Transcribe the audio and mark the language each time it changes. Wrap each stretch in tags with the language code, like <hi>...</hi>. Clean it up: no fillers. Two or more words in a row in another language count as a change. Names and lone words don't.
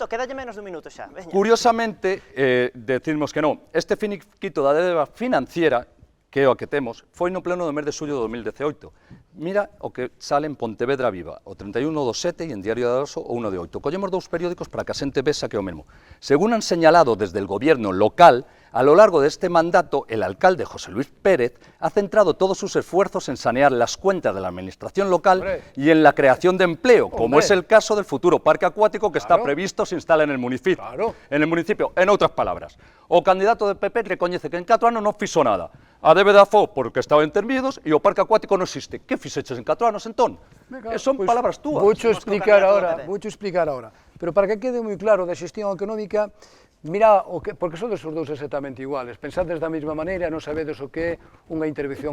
<gl>Quedalle menos dun minuto xa. Curiosamente, decimos que non. Este finiquito da débeda financiera que é o que temos, foi no pleno do mes de xullo de 2018. Mira o que sale en Pontevedra Viva, o 31 do 7 e en Diario de Aroso o 1 de 8. Collemos dous periódicos para que a xente vexa que é o mesmo.</gl> <es>Según han señalado desde el gobierno local, a lo largo de este mandato, el alcalde José Luis Pérez ha centrado todos sus esfuerzos en sanear las cuentas de la administración local y en la creación de empleo, como es el caso del futuro parque acuático que está previsto se instala en el municipio.</es> <gl>En outras palabras, o candidato del PP recoñece que en 4 anos non fixo nada. A débeda foi porque estaba intervidos e o parque acuático non existe. Que fixeches en 4 anos, entón? Son palabras túas. Voucho explicar ahora. Pero para que quede moi claro da xestión económica, mira, porque sodes os dous exactamente iguales, pensades da mesma maneira, non sabedes o que é unha intervención.</gl>